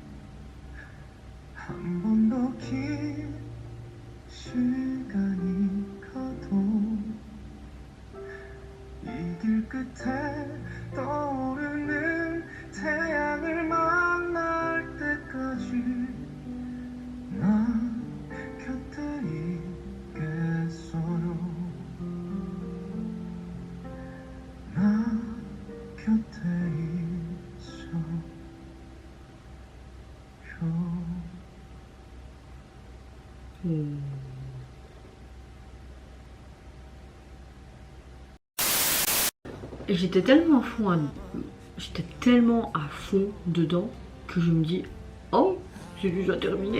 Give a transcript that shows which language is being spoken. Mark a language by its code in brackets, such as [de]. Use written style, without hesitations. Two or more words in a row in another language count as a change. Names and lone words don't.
[ko] 한 번 더 긴 시간이 가도 이 길 끝에 떠오르는 태양을 만날 때까지 나 곁에 있겠어요. 나 곁에 있어요. [fr] J'étais tellement à fond dedans que je me dis oh c'est déjà terminé.